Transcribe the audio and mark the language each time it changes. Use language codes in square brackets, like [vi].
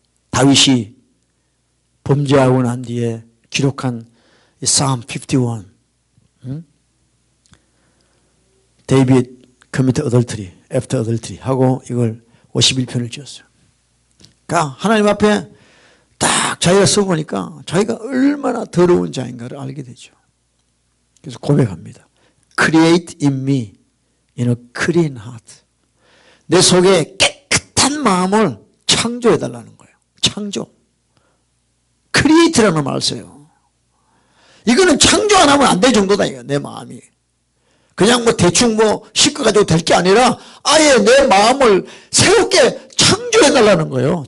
[ko] 다윗이 범죄하고 난 뒤에 기록한 Psalm 51 데이빗 [en] commit adultery, after adultery [ko] 하고 이걸 51편을 지었어요. 그러니까 하나님 앞에 딱 자기가 써보니까 자기가 얼마나 더러운 자인가를 알게 되죠. 그래서 고백합니다. [en] Create in me in a clean heart. [ko] 내 속에 깨끗한 마음을 창조해달라는 거예요. 창조. 크리에이트라는 말 써요. 이거는 창조 안 하면 안 될 정도다. 이거 내 마음이. 그냥 뭐 대충 뭐 씻어가지고 될 게 아니라 아예 내 마음을 새롭게 창조해달라는 거예요.